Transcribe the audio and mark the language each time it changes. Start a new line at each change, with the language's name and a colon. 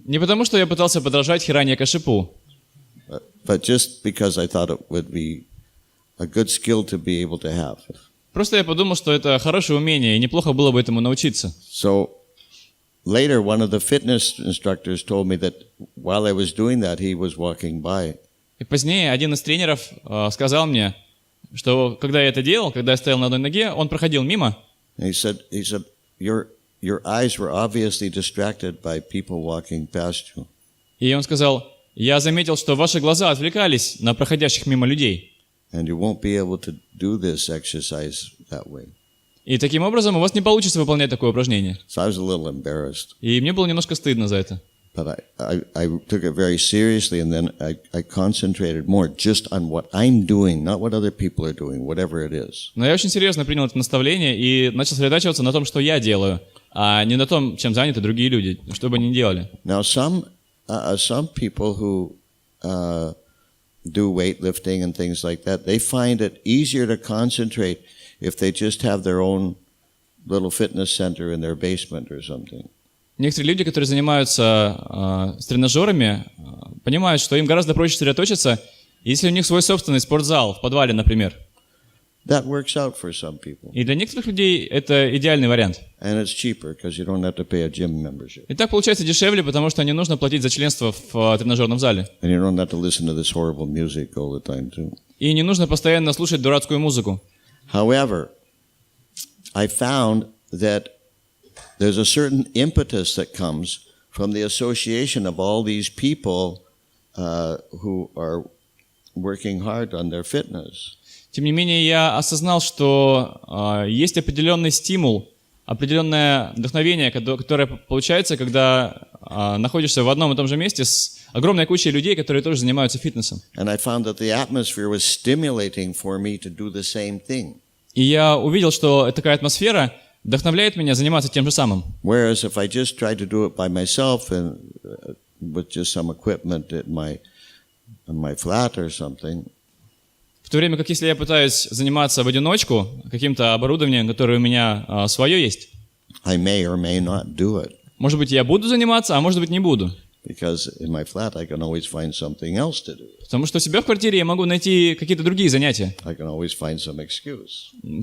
Russian: Не потому, что я пытался подражать Хираньякашипу,
English: but just because I thought it would be a good skill to be able to have.
Russian: просто я подумал, что это хорошее умение, и неплохо было бы этому научиться.
English: So later, one of the fitness instructors told me that while I was doing that, he was walking by.
Russian: И позднее один из тренеров сказал мне, что когда я это делал, когда я стоял на одной ноге, он проходил мимо.
English: And he said, your eyes were obviously distracted by people walking past you.
Russian: И он сказал, я заметил, что ваши глаза отвлекались на проходящих мимо людей.
English: And you won't be able to do this exercise that way.
Russian: И таким образом у вас не получится выполнять такое упражнение.
English: So I was a little embarrassed,
Russian: И мне было немножко стыдно за это.
English: but I took it very seriously, and then I concentrated more just on what I'm doing, not what other people are doing, whatever it is.
Russian: Но я очень серьезно принял это наставление и начал сосредотачиваться на том, что я делаю, а не на том, чем заняты другие люди, что бы они ни делали.
English: Now, some people who do weightlifting and things like that, they find it easier to concentrate if they just have their own little fitness center in their basement or something.
Russian: Некоторые люди, которые занимаются с тренажерами, понимают, что им гораздо проще сосредоточиться, если у них свой собственный спортзал в подвале, например.
English: That works out for some people.
Russian: И для некоторых людей это идеальный вариант.
English: And it's cheaper because you don't have to pay a gym membership.
Russian: И так получается дешевле, потому что не нужно платить за членство в тренажерном зале.
English: And you don't have to listen to this horrible music all the time too.
Russian: И не нужно постоянно слушать дурацкую музыку.
English: However, I found that there's a certain impetus that comes from the association of all these people who are working hard on their fitness.
Russian: Тем не менее, я осознал, что есть определенный стимул, определенное вдохновение, которое получается, когда находишься в одном и том же месте с огромной кучей людей, которые тоже занимаются фитнесом.
English: And I found that the atmosphere was stimulating for me to do the same thing.
Russian: И я увидел, что такая атмосфера вдохновляет меня заниматься тем же самым.
English: Whereas if I just tried to do it by myself and with just some equipment at my flat or something,
Russian: В то время как если я пытаюсь заниматься в одиночку каким-то оборудованием, которое у меня свое есть,
English: I may or may not do it.
Russian: может быть, я буду заниматься, а может быть, не буду.
English: Because in my flat I can always find something else to do.
Russian: Потому что у себя в квартире я могу найти какие-то другие занятия.
English: I can always find some excuse.